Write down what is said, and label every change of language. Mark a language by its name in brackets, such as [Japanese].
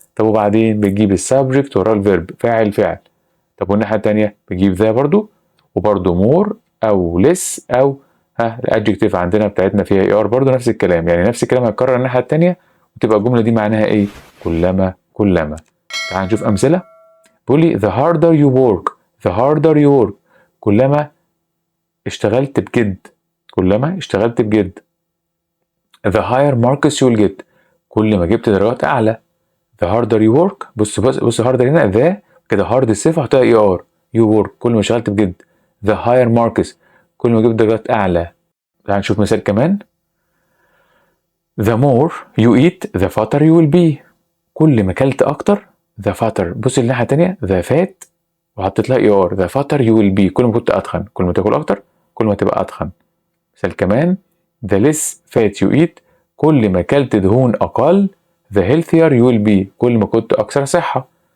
[Arabic] طب وبعدين بتجيب السبجكت وراه الفيرب، فاعل. طب والناحية التانية بتجيب ذا برضو، وبرضو مور أو ليس أو الأدجكتيف عندنا بتاعتنا فيها اي ار برضو نفس الكلام، يعني نفس الكلام هيتكرر الناحية التانية، وتبقى الجملة دي معناها إيه؟ كلما. تعال نشوف أمثلة. بيقول لي [English] the harder you work the harder you work [Arabic] كلما اشتغلت بجد. [English] the higher marks you'll get [Arabic] كل ما جبت درجات أعلى. [English] the harder you work [Arabic] بص harder هنا the كده hard الصفة هتلاقي you work كل ما اشتغلت بجد. [English] the higher marks [Arabic] كل ما جبت درجات أعلى. تعال نشوف مثال كمان. [English] the more you eat the fatter you will be [Arabic] كل ما أكلت أكتر [English] the fatter. [Arabic] بص الناحية التانية the fat وحطيت لها [English] the fatter you will be [Arabic] كل ما كنت أتخن. كل ما تاكل أكتر كل ما تبقى أتخن. مثال كمان [English] the less fat you eat [Arabic] كل ما أكلت دهون أقل [English] the healthier you will be [Arabic] كل ما كنت أكثر صحة.